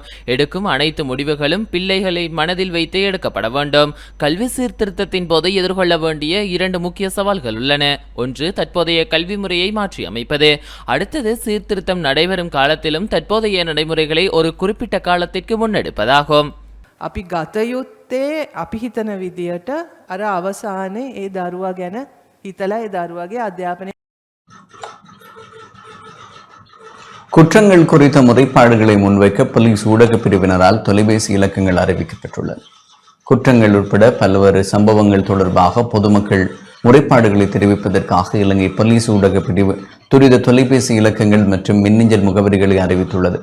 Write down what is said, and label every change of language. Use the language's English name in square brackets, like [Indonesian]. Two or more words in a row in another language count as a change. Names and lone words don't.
[Tamil] எடுக்கும் அனைத்து முடிவுகளும் பிள்ளைகளை மனதில் வைத்து எடுக்கப்பட வேண்டும். கல்வி சீர்திருத்தத்தின் போது எதிர்கொள்ள வேண்டிய 2 முக்கிய சவால்கள் உள்ளன. ஒன்று, தற்போதைய கல்வி முறையை மாற்றி அமைப்பது. அடுத்தது சீர்திருத்தம் நடைபெறும் காலத்திலும் தற்போதைய நடைமுறைகளை ஒரு குறிப்பிட்ட காலத்திற்கு முன்னெடுப்பதாகும். [Sinhala] අපි ගතයුත්තේ අපි හිතන විදියට අර අවසානයේ ඒ දරුවා ගැන හිතලා ඒ දරුවාගේ අධ්‍යාපනය [Tamil] குற்றங்கள் குறித்த முறைப்பாடுகளை முன்வைக்க போலீஸ் ஊடக பிரிவினரால் தொலைபேசி இலக்கங்கள் அறிவிக்கப்பட்டுள்ளன. குற்றங்கள் உட்பட பல்வேறு சம்பவங்கள் தொடர்பாக பொதுமக்கள் முறைப்பாடுகளை தெரிவிப்பதற்காக இலங்கை போலீஸ் ஊடக பிரிவு துரித தொலைபேசி இலக்கங்கள் மற்றும் மின்னஞ்சல் முகவரிகளை அறிவித்துள்ளது.